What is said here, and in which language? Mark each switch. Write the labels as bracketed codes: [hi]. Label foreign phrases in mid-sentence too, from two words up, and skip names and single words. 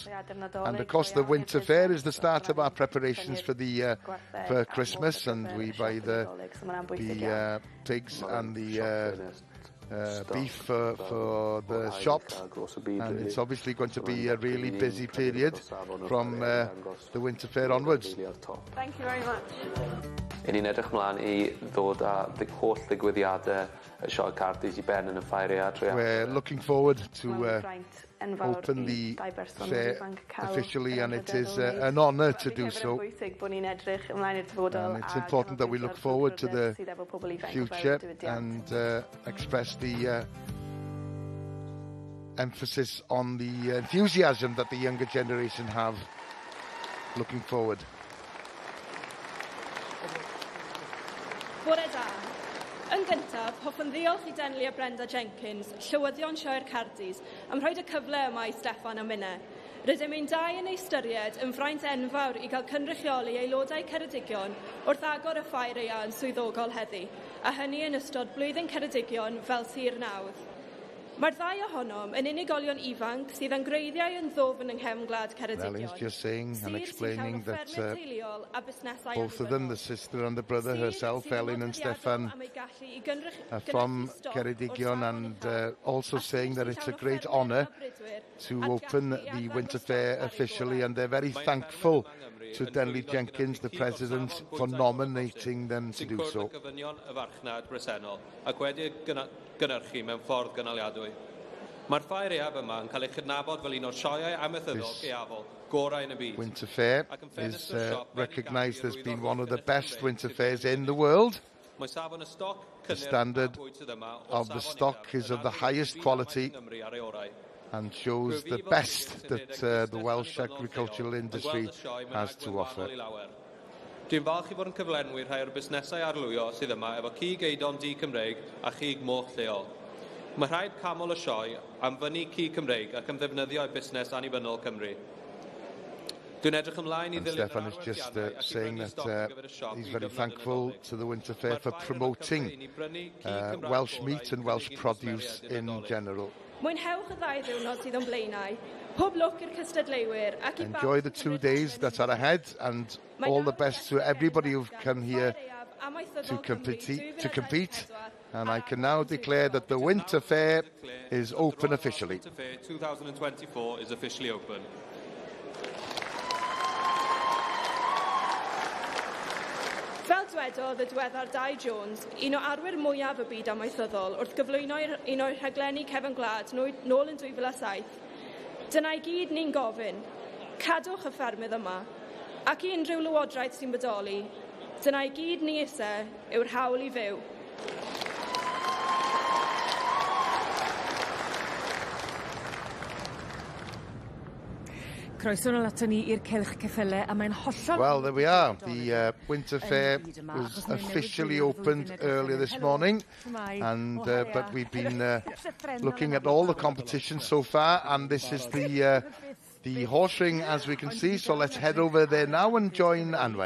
[en] And of course the Winter Fair is the start of our preparations for for Christmas, and we buy the pigs and the beef for the shop, and it's obviously going to be a really busy period from the Winter Fair onwards. Thank you very much. [cy] I ni'n edrych mlaen I ddod â holl ddigwyddiadau y sioe Cardydd I ben yn y Ffair Aeaf. [en] We're looking forward to open the fair officially, and it is an honour to do so. And it's important that we look forward to the future and express the emphasis on the enthusiasm that the younger generation have looking forward. [cy] Bore da. Yn gyntaf, hoffwn ddiolch I Denley a Brenda Jenkins, llywyddion sioe'r Cardydd, am rhoid y cyfle yma I Steffan a Minne. Rydym ein dau yn ei ystyried yn fraint enfawr I gael cynrychioli aelodau Ceredigion wrth agor y Ffair Aeaf yn swyddogol heddi, a hynny yn ystod blwyddyn Ceredigion fel Tir Nawdd. Mae'r ddau ohonom yn unigolion ifanc sydd yn greiddiau yn ddofn yng nghefn-gwlad Ceredigion. [en] Ellen's just saying and explaining that both of them, the sister and the brother herself, Ellen and Stefan, are from Ceredigion, and also saying that it's a great honour to open the Winter Fair officially, and they're very thankful to Denley Jenkins, the President, for nominating them to do so. [cy] Mae'r Ffair Aeaf yma yn cael ei chydnabod fel un o'r sioeau amaethyddol gaeafol gorau yn y byd. [en] Winter Fair is recognised as being one of the best winter fairs in the world. The standard of the stock is of the highest quality and shows the best that the Welsh agricultural industry has to offer. [cy] Dwi'n falch I fod yn cyflenwi rhai o'r busnesau arlwyo sydd yma efo cig eidon di-Cymreig a chig moch lleol. Mae rhaid camol y sioe am fyny cig Cymreig ac am ddefnyddio ei busnes annibynnol Cymru. Dwi'n edrych ymlaen I ddilyn [en] Stefan is just saying that he's very thankful to the Winter Fair for promoting Welsh meat and Welsh produce in general. [cy] Mwynhewch y ddau ddiwrnod sydd o'n blaenau. Pob lwc i'r cystadleuwyr ac I [en] Enjoy the 2 days that are ahead, and all the best to everybody who've come here to compete. And I can now declare that the Winter Fair is open officially. Winter Fair 2024 is officially open. [cy] Fel dwedodd y diweddar Dai Jones, un o arwyr mwyaf y byd amaethyddol wrth gyflwyno un o'r rhaglenni cefn gwlad nôl yn 2007. Dyna i gyd ni'n gofyn, cadwch y ffermydd yma, ac i unrhyw lywodraeth sy'n bodoli, dyna i gyd ni eisiau yw'r hawl i fyw. Croeso nôl ato ni i'r cylch ceffyle, a mae'n hollol... [en] Well, there we are. The Winter Fair was officially opened earlier this morning, and but we've been looking at all the competitions so far, and this is the horse ring, as we can see, so let's head over there now and join Anwen.